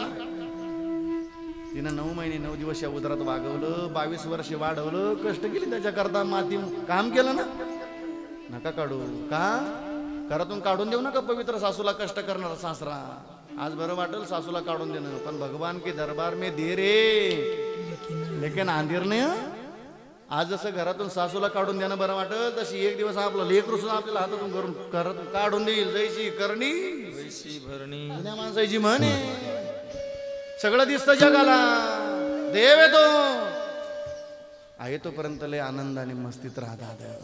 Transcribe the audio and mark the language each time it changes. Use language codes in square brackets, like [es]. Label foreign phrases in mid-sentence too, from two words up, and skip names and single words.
[mr] तिनं 9 महिने 9 दिवस या उदरात वागवलं, 22 वर्षे वाढवलं, कष्ट केली त्याच्याकरता, माती काम केलं ना. नका काढू. का घरातून काढून देऊ नका पवित्र सासूला, कष्ट करणारा सासरा. आज बरं वाटेल सासूला काढून देणं, पण [hi] भगवान के दरबार में दे रे लेकिन आंधीर [mr] नाही. आज जसं घरातून सासूला काढून देणं बरं वाटेल, तशी एक दिवस आपलं लेकरू सुद्धा आपल्याला हातातून घरातून काढून देईल. [hi] जैशी करणी वैसी भरणी. [mr] जुन्या माणसाची म्हणे. सगळं दिसतं जगाला, देव येतो आहे तोपर्यंत लय आनंदाने मस्तीत राहतात.